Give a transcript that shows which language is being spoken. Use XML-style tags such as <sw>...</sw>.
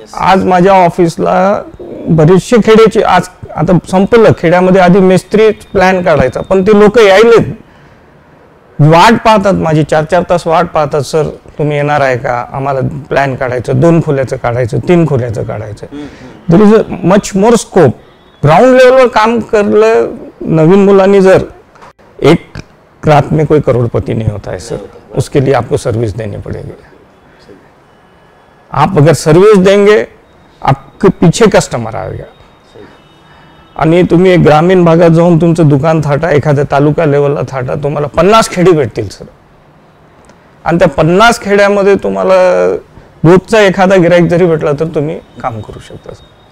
<mr>आज माझ्या ऑफिसला बरेचसे खेड्याचे, आज आता संपलं, खेड्यामध्ये आधी मेस्त्री प्लॅन काढायचा, पण ते लोक यायलेत, वाट पाहतात, माझी 4-4 तास वाट पाहतात, सर तुम्ही येणार आहे का, आम्हाला प्लॅन काढायचं, 2 खोल्याचं काढायचं, 3 खोल्याचं काढायचं.</mr> <en>There is a much more scope.</en> <mr>Ground लेवलवर काम करलं नवीन मुलांनी,</mr> <hi>जर एक रात में कोई करोड़पति नहीं होता है सर, उसके लिए आपको सर्विस देनी पड़ेगी. आप अगर सर्विस देंगे आपके पीछे कस्टमर आएगा.</hi> <mr>आणि तुम्ही ग्रामीण भागात जाऊन तुमचं दुकान थाटा, एखाद्या तालुका लेवलला थाटा, तुम्हाला 50 खेडी भेटतील सर. आणि त्या 50 खेड्यामध्ये तुम्हाला रोजचा एखादा गिराईक जरी भेटला तर तुम्ही काम करू शकता सर.</mr>